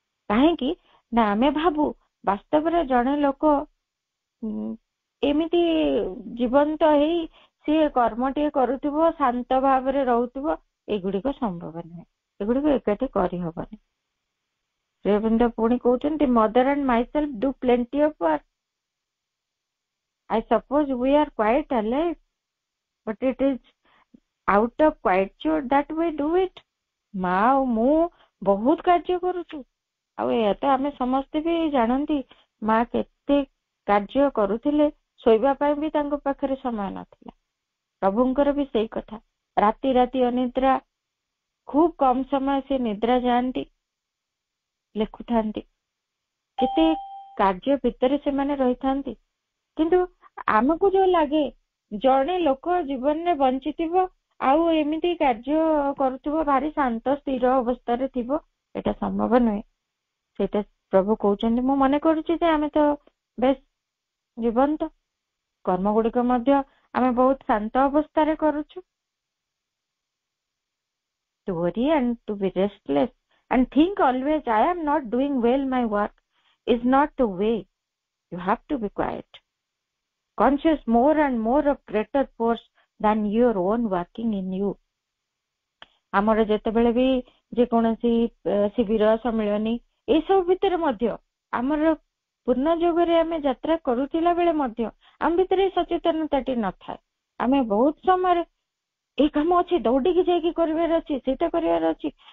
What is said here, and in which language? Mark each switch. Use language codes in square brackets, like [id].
[or] କାହିଁକି ନା ଆମେ ଭାବୁ ବାସ୍ତବରେ ଜଣେ ଲୋକ ଏମିତି ଜୀବନ୍ତ ହେଇ ସିଏ କର୍ମଟିଏ କରୁଥିବ, ଶାନ୍ତ ଭାବରେ ରହୁଥିବ, ଏଗୁଡିକ ସମ୍ଭବ ନୁହେଁ, ଏଗୁଡିକ ଏକାଠି କରିହବନି। [en] Sri Aurobindo [or] ପୁଣି କହୁଛନ୍ତି, [en] Mother and myself do plenty of work. I suppose we are quite alive, but it is out of quietude that we do it. [or] ମା ଆଉ ମୁଁ ବହୁତ କାର୍ଯ୍ୟ କରୁଛୁ, ଆଉ ଏହା ତ ଆମେ ସମସ୍ତେ ବି ଜାଣନ୍ତି। ମା କେତେ କାର୍ଯ୍ୟ କରୁଥିଲେ, ଶୋଇବା ପାଇଁ ବି ତାଙ୍କ ପାଖରେ ସମୟ ନଥିଲା। ପ୍ରଭୁଙ୍କର ବି ସେଇ କଥା, ରାତି ରାତି ଅନିଦ୍ରା, ଖୁବ କମ ସମୟ ସେ ନିଦ୍ରା ଯାଆନ୍ତି, ଲେଖୁଥାନ୍ତି, କେତେ କାର୍ଯ୍ୟ ଭିତରେ ସେମାନେ ରହିଥାନ୍ତି। କିନ୍ତୁ ଆମକୁ ଯୋଉ ଲାଗେ ଜଣେ ଲୋକ ଜୀବନରେ ବଞ୍ଚିଥିବ ଆଉ ଏମିତି କାର୍ଯ୍ୟ କରୁଥିବ, ଭାରି ଶାନ୍ତ ସ୍ଥିର ଅବସ୍ଥାରେ ଥିବ, ଏଟା ସମ୍ଭବ ନୁହେଁ। ସେଇଟା ପ୍ରଭୁ କହୁଛନ୍ତି, ମୁଁ ମନେ କରୁଛି ଯେ ଆମେ ତ ବେଶ ଜୀବନ୍ତ, କର୍ମ ଗୁଡିକ ମଧ୍ୟ ଆମେ ବହୁତ ଶାନ୍ତ ଅବସ୍ଥାରେ କରୁଛୁ। [en] To worry and to be restless and think always I am not doing well my work is not the way. You have to be quiet, conscious more and more of greater force than your own working in you. [or] ଆମର ଯେତେବେଳେ ବି ଯେକୌଣସି ଶିବିର ସମ୍ମିଳନୀ ଏସବୁ ଭିତରେ ମଧ୍ୟ ଆମର ପୂର୍ଣ୍ଣ ଯୋଗରେ ଆମେ ଯାତ୍ରା କରୁଥିଲା ବେଳେ ମଧ୍ୟ ଆମ ଭିତରେ ସଚେତନତାଟି ନଥାଏ। ଆମେ ବହୁତ ସମୟରେ ଏ କାମ ଅଛି, ଦୌଡ଼ିକି ଯାଇକି କରିବାର ଅଛି, ସେଇଟା କରିବାର ଅଛି।